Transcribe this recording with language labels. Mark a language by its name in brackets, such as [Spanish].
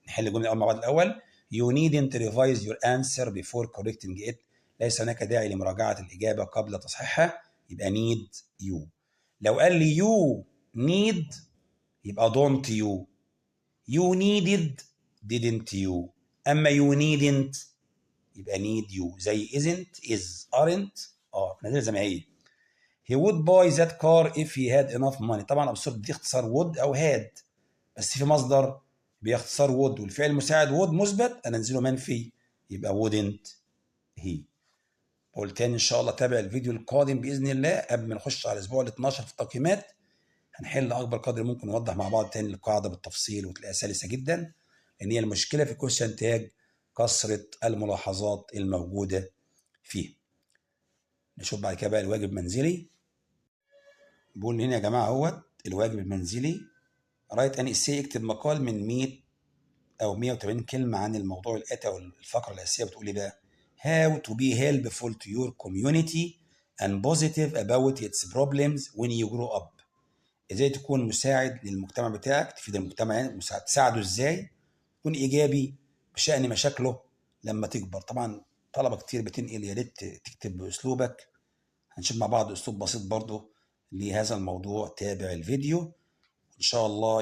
[Arabic] نحل الجمله الاول مع بعض. [English] الاول you needn't revise your answer before correcting it. [Arabic] ليس هناك داعي لمراجعه الاجابه قبل تصحيحها يبقى [English] need you. [Arabic] لو قال لي [English] you need [Arabic] يبقى [English] don't you. you needed didn't you. اما you needn't يبقى need you. [Arabic] زي [English] isn't is aren't [Arabic] نازله زي ما هي. [English] he would buy that car if he had enough money. [Arabic] طبعا absurd دي اختصار would او had، بس في مصدر بيختصر would والفعل المساعد would مثبت انزله منفي يبقى wouldn't he. بقول تاني ان شاء الله تابع الفيديو القادم باذن الله قبل ما نخش على الاسبوع ال 12 في التقييمات. هنحل اكبر قدر ممكن نوضح مع بعض تاني القاعده بالتفصيل وتلاقيها سلسه جدا، لان هي المشكله في كويشن تاج كثره الملاحظات الموجوده فيه. نشوف بعد كده بقى الواجب المنزلي. بقول هنا يا جماعه اهوت الواجب المنزلي رايت ان اسي. اكتب مقال من 100 او 180 كلمه عن الموضوع الاتي او الفقره الاساسيه. بتقول ايه بقى؟ [English] how to be helpful to your community and positive about its problems when you grow up. [Arabic] ازاي تكون مساعد للمجتمع بتاعك، تفيد المجتمع يعني تساعده ازاي، تكون ايجابي بشان مشاكله لما تكبر. طبعا طلبه كتير بتنقل يا ريت تكتب باسلوبك. هنشوف مع بعض اسلوب بسيط برضه لهذا الموضوع. تابع الفيديو ان شاء الله.